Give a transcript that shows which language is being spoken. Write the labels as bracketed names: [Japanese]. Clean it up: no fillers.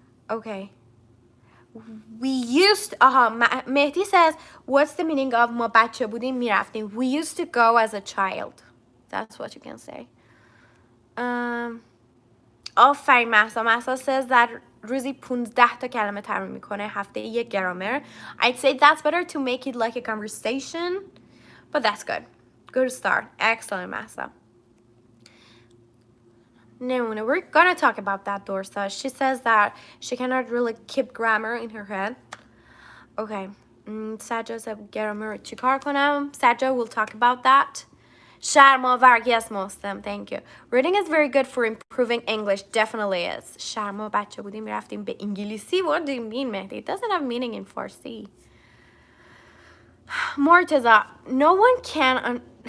[English] Okay. We used. مهدی says what's the meaning of [Persian] ما بچه بودیم میرفتیم. [English] We used to go as a child. That's what you can say. [Persian] آفرین مهسا [English] says that [Persian] روزی 15 تا کلمه تمرین میکنه، هفته یک گرامر. [English] I'd say that's better to make it like a conversation, but that's good. Good start. Excellent مهسا. [Persian] نمونه. [English] We're gonna talk about that, Dorsa. She says that she cannot really keep grammar in her head. Okay. [Persian] سجاد گرامر رو چیکار کنم؟ سجاد [English] will talk about that. [Persian] شرم‌آور. [English] Yes, Muslim. Thank you. Reading is very good for improving English. Definitely is. [Persian] شرما بچه بودیم میرفتیم به انگلیسی. [English] What do you mean, Mehdi? It doesn't have meaning in Farsi. Mortaza. No one can...